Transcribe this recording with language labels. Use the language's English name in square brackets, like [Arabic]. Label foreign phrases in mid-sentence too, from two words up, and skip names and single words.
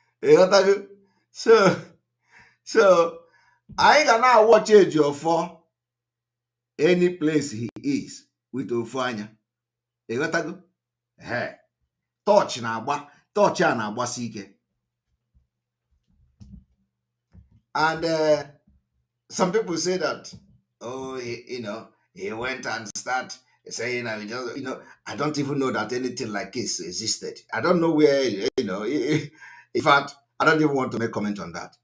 [English] So I can now watch age of 4 any place he is with Ofanya. [Igbo] Hey, touch na agbasi ike. [English] And some people say that, oh, he went and start saying, I don't even know that anything like this existed. I don't know where, in fact, I don't even want to make comment on that.